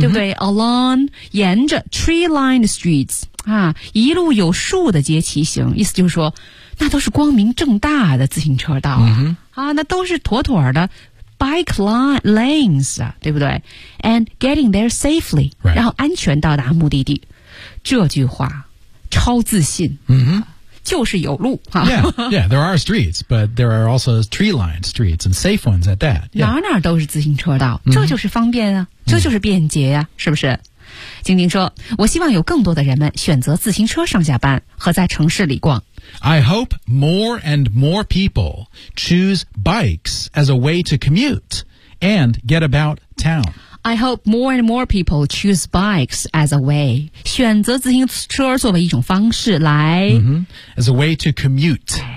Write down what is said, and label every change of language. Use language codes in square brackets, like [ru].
[zh] 对不对 [en] Along [zh] 沿着 [en] tree lined streets [zh] 啊，一路有数的街骑行，意思就是说，那都是光明正大的自行车道啊， [en] mm-hmm. [zh] 啊那都是妥妥的 [en] bike lanes [zh] 啊，对不对 ？ [en] And getting there safely，、 right. [zh] 然后安全到达目的地，这句话超自信，嗯、mm-hmm. 就是有路。 [en] Yeah, there are streets, but there are also tree-lined streets and safe ones at that.、 [zh] Yeah. 哪哪都是自行车道，这就是方便啊、mm-hmm. 这就是便捷啊、mm-hmm. 是不是？晶晶说，我希望有更多的人们选择自行车上下班和在城市里逛。 [en] I hope more and more people choose bikes as a way to commute and get about town. I hope more and more people choose bikes as a way, [zh] 选择自行车作为一种方式来、 [en] mm-hmm. as a way to commute.